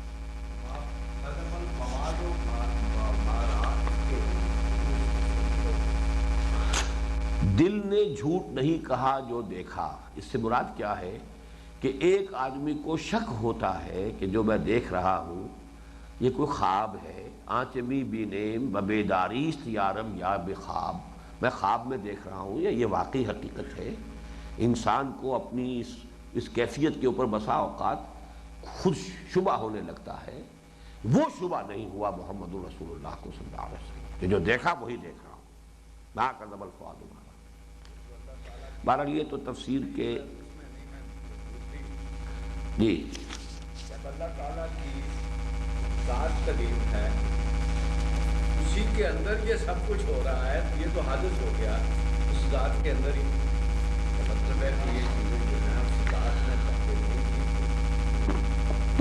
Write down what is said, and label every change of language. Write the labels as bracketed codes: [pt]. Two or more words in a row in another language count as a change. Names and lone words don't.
[ur] دل نے جھوٹ نہیں کہا جو دیکھا، اس سے مراد کیا ہے کہ ایک آدمی کو شک ہوتا ہے کہ جو میں دیکھ رہا ہوں یہ کوئی خواب ہے، [fa] آنچمی بینیم ببیداریست یارم یا بخواب، [ur] میں خواب میں دیکھ رہا ہوں یا یہ واقعی حقیقت ہے۔ انسان کو اپنی اس کیفیت کے اوپر بسا اوقات خود شبہ ہونے لگتا ہے، وہ شبہ نہیں ہوا محمد رسول اللہ کو [ar] صلی اللہ علیہ وسلم [ur] کہ جو دیکھا وہی دیکھ رہا ہوں، [ar] لا کذب الفؤاد ما رأى۔ [ur] بہرحال یہ تو تفسیر کے جی جب اللہ تعالیٰ کی ذات قدیم ہے، اسی کے اندر یہ سب کچھ ہو رہا ہے، تو یہ تو حادث ہو گیا اس ذات کے اندر ہی۔ مطلب ہے کہ یہ چیزیں جو ہیں اس ذات میں تبدیل نہیں کی،